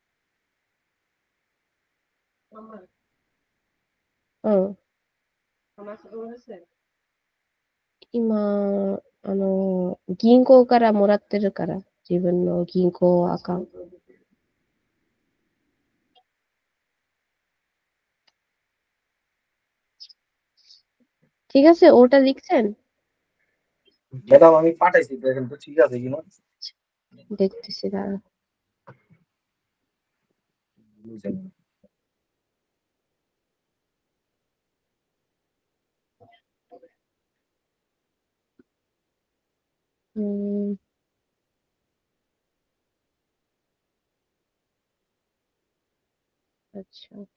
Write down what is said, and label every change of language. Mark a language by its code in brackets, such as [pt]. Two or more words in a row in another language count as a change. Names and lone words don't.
[ja] うん。今、銀行からもらってるから、自分の銀行アカウント。 [bn] ঠিক আছে, ওটা লিখছেন? ম্যাডাম আমি পাঠাইছি, দেখেন তো ঠিক আছে কিনা। দেখতেছি দাঁড়া। বুঝছেন? হুম, আচ্ছা।